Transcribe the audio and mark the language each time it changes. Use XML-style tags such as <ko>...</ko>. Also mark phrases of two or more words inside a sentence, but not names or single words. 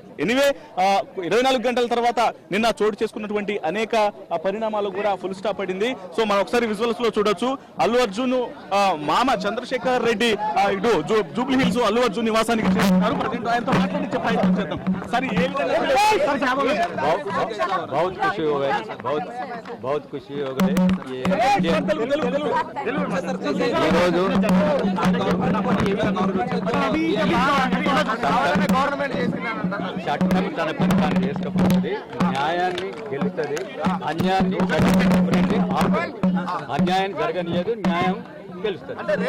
<te>ఎనివే 24 గంటల తర్వాత నిన్న చోటు చేసుకున్నటువంటి అనేక పరిణామాలు కూడా</te> <en>full stop</en> <te>పడింది. సో మనం ఒకసారి విజువల్స్ లో చూడొచ్చు. అల్లు అర్జున్ మామ చంద్రశేఖర్ రెడ్డి ఇటు జూబ్లీ హిల్స్ అల్లు అర్జున్ నివాసానికి చేస్తున్నారు. ప్రజెంట్ ఆయనతో మాట్లాడించే ప్రయత్నం చేద్దాం. సరే</te> <hi>बहुत खुशी हो गई</hi> <te>చట్టం తన పని తాను చేసుకోవాలి, న్యాయాన్ని గెలుస్తుంది, అన్యాయం జరగనియదు, న్యాయం గెలుస్తుంది.</te>